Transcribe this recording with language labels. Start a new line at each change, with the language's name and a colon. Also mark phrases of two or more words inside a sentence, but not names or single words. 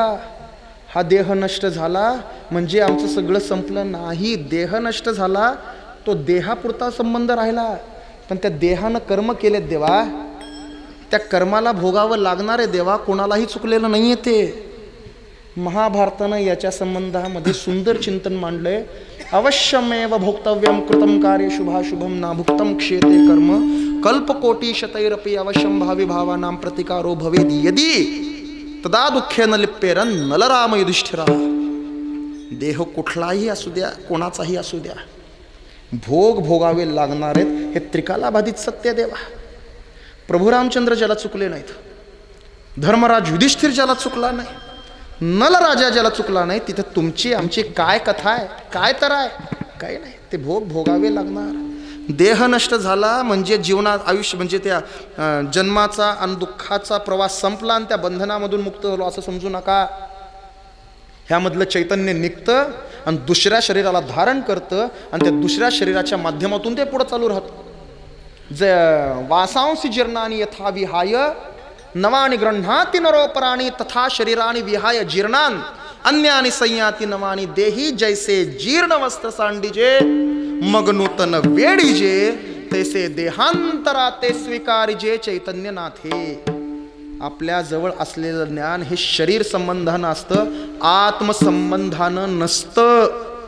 Marathi: हा देह नष्ट झाला म्हणजे आमचं सगळं संपलं नाही. देह नष्ट झाला तो देहापुरता संबंध राहिला. पण त्या देहानं कर्म केलेत देवा, त्या कर्माला भोगावं लागणार आहे देवा. कोणालाही चुकलेलं नाहीये ते. महाभारतानं याच्या संबंधामध्ये सुंदर चिंतन मांडलंय.
Sanskrit: अवश्यमेव भोक्तव्यम कृतम कार्य शुभाशुभम ना भुक्तम क्षेते कर्म कल्पकोटी शतैरपि अवश्यम भावी भावानां प्रतिकारो भवेद यदि तदा दुःखेन लिप्येरन नलराम युधिष्ठिरा.
Marathi: देह कुठलाही असू द्या, कोणाचाही असू द्या, भोग भोगावे लागणार आहेत. हे त्रिकालाबाधित सत्य देवा. प्रभू रामचंद्र ज्याला चुकले नाहीत, धर्मराज युधिष्ठिर ज्याला चुकला नाही, नलराजा ज्याला चुकला नाही, तिथे तुमची आमची काय कथा आहे, काय तर आहे? काही नाही. ते भोग भोगावे लागणार. देह नष्ट झाला म्हणजे जीवनात आयुष्य म्हणजे त्या जन्माचा आणि दुःखाचा प्रवास संपला आणि त्या बंधनामधून मुक्त झालो असं समजू नका. ह्यामधलं चैतन्य निघतं आणि दुसऱ्या शरीराला धारण करतं आणि त्या दुसऱ्या शरीराच्या माध्यमातून ते पुढे चालू राहतं.
Sanskrit: वासांसी जीर्णानी यथा विहाय नवानि गृह्णाति नरोपराणि तथा शरीरानि विहाय जीर्णान अन्यानि संयाति नवानि देही.
Marathi: जैसे जीर्ण वस्त्र सांडीजे मग नूतन वेडीजे तैसे देहांतरा ते स्वीकारिजे चैतन्यनाथे. आपल्या जवळ असलेलं ज्ञान हे शरीर संबंधानं असतं, आत्मसंबंधानं नसतं.